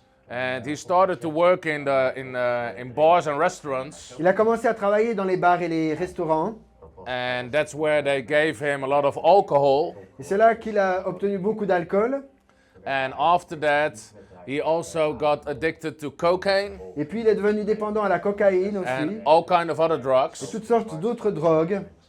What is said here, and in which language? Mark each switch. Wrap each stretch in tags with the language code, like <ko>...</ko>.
<en>And he started to work in bars and restaurants,</en> <fr>Il a commencé à travailler dans les bars et les restaurants.</fr> <en>and that's where they gave him a lot of alcohol.</en> <fr>Et c'est là qu'il a obtenu beaucoup d'alcool.</fr> <en>And after that, he also got addicted to cocaine</en> <fr>Et puis il est devenu dépendant à la cocaïne aussi.</fr> <en>and all kind of other</en> <fr>Et</fr> <en>drugs.</en> <fr>toutes sortes d'autres drogues.</fr>